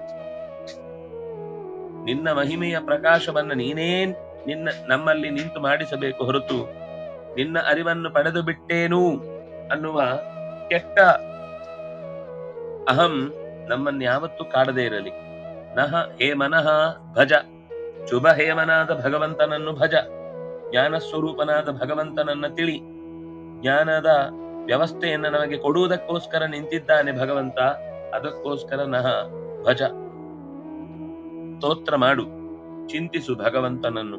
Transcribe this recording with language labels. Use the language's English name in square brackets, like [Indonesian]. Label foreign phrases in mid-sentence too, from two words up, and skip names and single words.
[Kannada] ನಿನ್ನ ಮಹಿಮೆಯ ಪ್ರಕಾಶವನ್ನ ನೀನೇ ನಮ್ಮಲ್ಲಿ ನಿಂತು ಮಾಡಿಸಬೇಕು ಹೊರತು ನಿನ್ನ ಅರಿವನ್ನು ಪಡೆದು ಬಿಟ್ಟೇನು ಅನ್ನುವ ಕೆಟ್ಟ ಅಹಂ ನಮ್ಮನ್ಯಾವತ್ತೂ ಕಾಡದೇ ಇರಲಿ. [Sanskrit] ನಹ ಹೇ ಮನಃ ಭಜ, [Kannada] ಶುಭ ಹೇಮನಾದ ಭಗವಂತನನ್ನು ಭಜ, ಜ್ಞಾನ ಸ್ವರೂಪನಾದ ಭಗವಂತನನ್ನ ತಿಳಿ. ಜ್ಞಾನದ ವ್ಯವಸ್ಥೆಯನ್ನು ನಮಗೆ ಕೊಡುವುದಕ್ಕೋಸ್ಕರ ನಿಂತಿದ್ದಾನೆ ಭಗವಂತ. ಅದಕ್ಕೋಸ್ಕರ [Sanskrit] ನಹ ಭಜ, [Kannada] ಸ್ತೋತ್ರ ಮಾಡು, ಚಿಂತಿಸು ಭಗವಂತನನ್ನು.